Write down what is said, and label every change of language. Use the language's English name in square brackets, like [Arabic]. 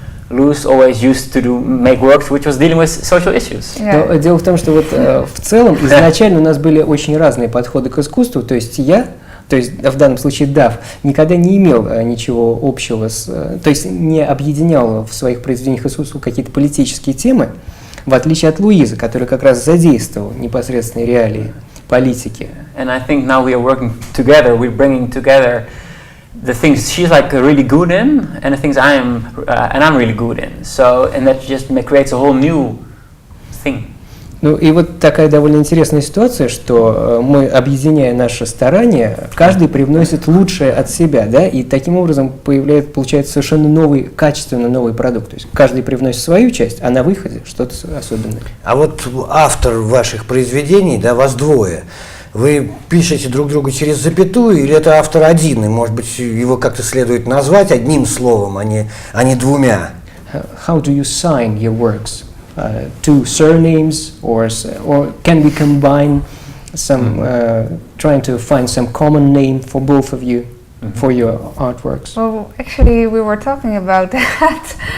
[English] Luz always used to make works which was dealing with social issues. Yeah. [Russian] Но дело в том, что вот в целом изначально у нас были очень разные подходы к искусству. То есть я, то есть в данном случае Дав, никогда не имел ничего общего то есть не объединял в своих произведениях искусства какие-то политические темы, в отличие от Луизы, которая как раз задействовала непосредственные реалии политики. And I think now we are working together. We're bringing together the things she's really good in, and the things I'm really good in. So, and that just creates a whole new thing. Ну и вот такая довольно интересная ситуация, что мы, объединяя наши старания, каждый привносит лучшее от себя, да, и таким образом получается совершенно новый, качественно новый продукт. То есть каждый привносит свою часть, а на выходе что-то особенное. А вот автор ваших произведений, да, вас двое. Вы пишете друг другу через запятую, или это автор один, и, может быть, его как-то следует назвать одним словом, а не двумя? [English] How do you sign your works? Two surnames, or can we combine some, trying to find some common name for both of you, for your artworks? Well, actually, we were talking about that.